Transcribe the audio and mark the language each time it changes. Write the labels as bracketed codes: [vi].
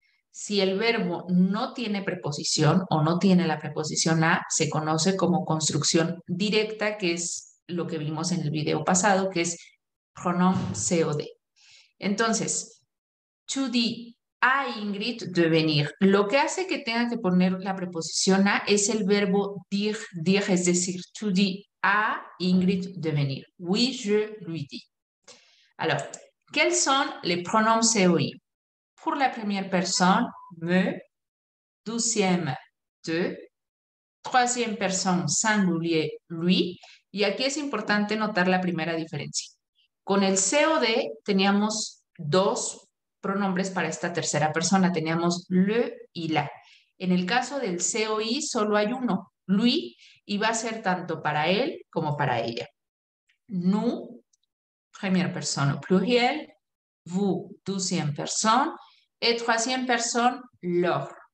[es] Si el verbo no tiene preposición o no tiene la preposición a, se conoce como construcción directa, que es lo que vimos en el video pasado, que es pronom COD. Entonces, [fr] tu dis a Ingrid de venir. [es] Lo que hace que tenga que poner la preposición a es el verbo dire, dire, es decir, [fr] tu dis a Ingrid de venir. Oui, je lui dis. Alors, quels sont les pronoms COI? Pour la première personne, me, deuxième, te, troisième personne singulier, lui, [es] y aquí es importante notar la primera diferencia. Con el COD teníamos dos pronombres para esta tercera persona, teníamos le y la. En el caso del COI solo hay uno, lui, y va a ser tanto para él como para ella. [fr] Nous, première personne au pluriel, vous, deuxième personne, et troisième personne, leur.